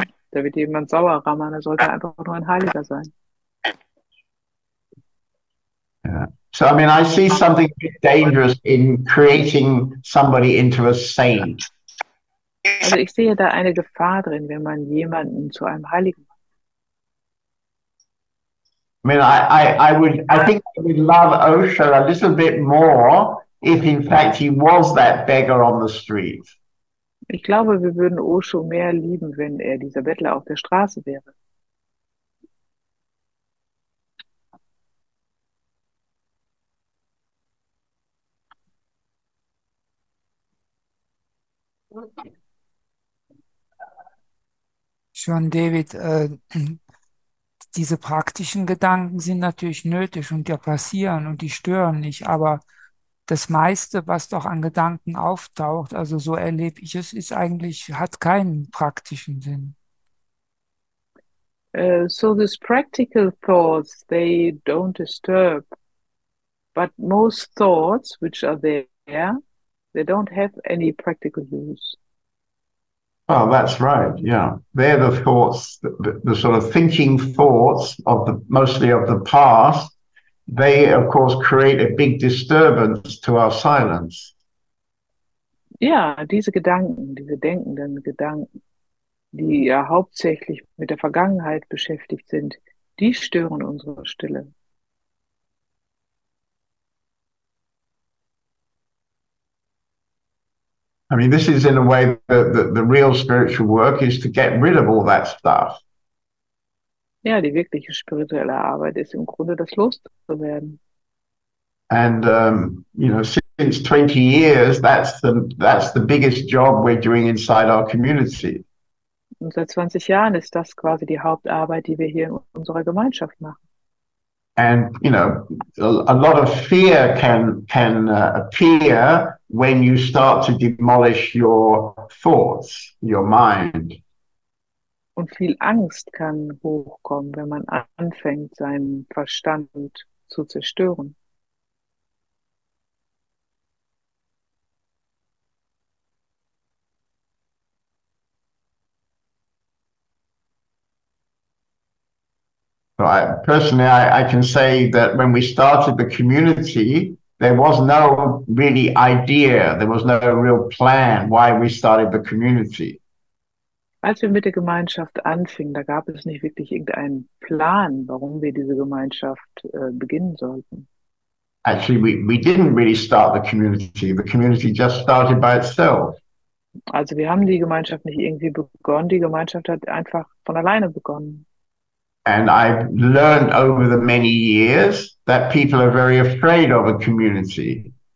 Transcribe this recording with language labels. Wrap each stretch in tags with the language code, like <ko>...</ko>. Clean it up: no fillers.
<de>Da wird jemand sauer, Ramana sollte einfach nur ein Heiliger sein.</de> <en>Yeah. So, I mean, I see something a bit dangerous in creating somebody into a saint.</en> <de>Also ich sehe da eine Gefahr drin, wenn man jemanden zu einem Heiligen macht.</de> <en>I mean, I think I would love Osho a little bit more if in fact he was that beggar on the street.</en> <de>Ich glaube, wir würden Osho mehr lieben, wenn er dieser Bettler auf der Straße wäre. John David, diese praktischen Gedanken sind natürlich nötig und die passieren und die stören nicht, aber das meiste, was doch an Gedanken auftaucht, also so erlebe ich es, hat keinen praktischen Sinn.</de> <en>So these practical thoughts, they don't disturb, but most thoughts which are there, they don't have any practical use. Oh, that's right. Yeah. They're the thoughts, the sort of thinking thoughts mostly of the past. They, of course, create a big disturbance to our silence.</en> <de>Ja, diese Gedanken, diese denkenden Gedanken, die ja hauptsächlich mit der Vergangenheit beschäftigt sind, die stören unsere Stille.</de> <en>I mean, this is in a way the real spiritual work is to get rid of all that stuff.</en> <de>Ja, die wirkliche spirituelle Arbeit ist im Grunde das loszuwerden.</de> <en>And you know, since 20 years, that's the biggest job we're doing inside our community.</en> <de>Und seit 20 Jahren ist das quasi die Hauptarbeit, die wir hier in unserer Gemeinschaft machen.</de> <en>And, you know, a lot of fear can appear when you start to demolish your thoughts, your mind.</en> <de>Und viel Angst kann hochkommen, wenn man anfängt, seinen Verstand zu zerstören.</de> <en>So personally, I can say that when we started the community, there was no really idea, there was no real plan why we started the community.</en> <de>Als wir mit der Gemeinschaft anfingen, da gab es nicht wirklich irgendeinen Plan, warum wir diese Gemeinschaft beginnen sollten.</de> <en>Actually, we didn't really start the community. The community just started by itself.</en> <de>Also wir haben die Gemeinschaft nicht irgendwie begonnen, die Gemeinschaft hat einfach von alleine begonnen.</de> <en>And I've learned over the many years that people are very afraid of a community.</en>